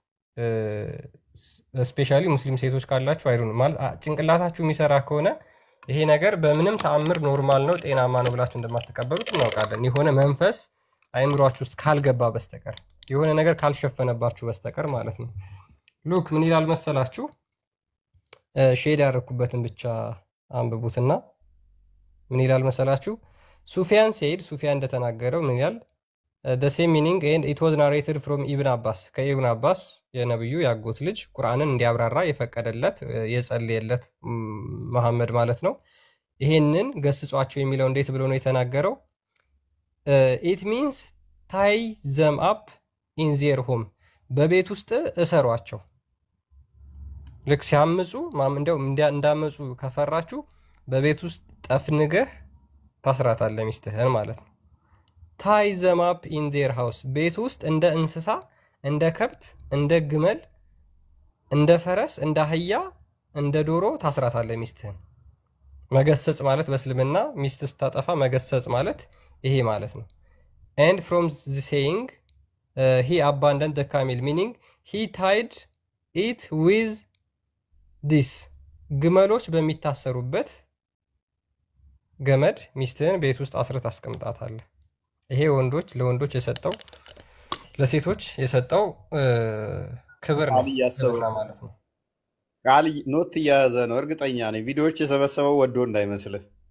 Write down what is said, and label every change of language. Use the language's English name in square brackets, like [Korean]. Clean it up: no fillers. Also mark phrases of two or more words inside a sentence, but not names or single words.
[Amharic] ስፔሻሊ ሙስሊም ሴቶች ካላችሁ አይሩን ማለት ጭንቅላታችሁ የሚሰራ ከሆነ ይሄ ነገር በምንም ተአምር ኖርማል ነው ጤናማ ነው ብላችሁ እንደማትቀበሉት እናውቃለን። የሆነ መንፈስ አይምሯችሁ ውስጥ ካልገባ በስተቀር የሆነ ነገር ካልሸፈነባችሁ በስተቀር ማለት ነው። ሉክ ምን ይላል መሰላችሁ? ሼድ ያደረኩበትን ብቻ አንብቡትና ምን ይላል መሰላችሁ? ሱፊያን ሴድ ሱፊያን እንደተናገረው ምን ይላል? [English] the same meaning and it was narrated from Ibn Abbas [Amharic] ከኢብን አባስ የነብዩ ያጎት ልጅ ቁርአንን እንዲያብራራ የፈቀደለት የጸለየለት መሐመድ ማለት ነው። ይሄንን ገስጿቸው የሚለው እንዴት ብሎ ነው የተናገረው? [English] it means tie them up in their home [Amharic] በቤት ውስጥ እሰሯቸው። ልክ ሲያምፁ እንደው እንዳመፁ ከፈራችሁ በቤት ውስጥ ጠፍንገህ ታስራታለህ ሚስትህን ማለት ነው። [English] tie them up in their house [Amharic] ቤት ውስጥ እንደ እንስሳ እንደ ከብት እንደ ግመል እንደ ፈረስ እንደ አህያ እንደ ዶሮ ታስራታለህ ሚስትህን። መገሰጽ ማለት በእስልምና ሚስት ስታጠፋ መገሰጽ ማለት ይሄ ማለት ነው። [English] and from the saying he abandoned the camel meaning he tied it with this [Amharic] ግመሎች በሚታሰሩበት ገመድ ሚስትህን ቤት ውስጥ አስረት አስቀምጣታለህ። ይሄ ወንዶች ለወንዶች የሰጠው ለሴቶች የሰጠው ክብር ነው ቃል እያሰበው እስልምና ማለት ነው። ቃል ኖት እያያዘ ነው። እርግጠኛ ነኝ ቪዲዮዎች የሰበሰበው ወዶ እንዳይመስልህ።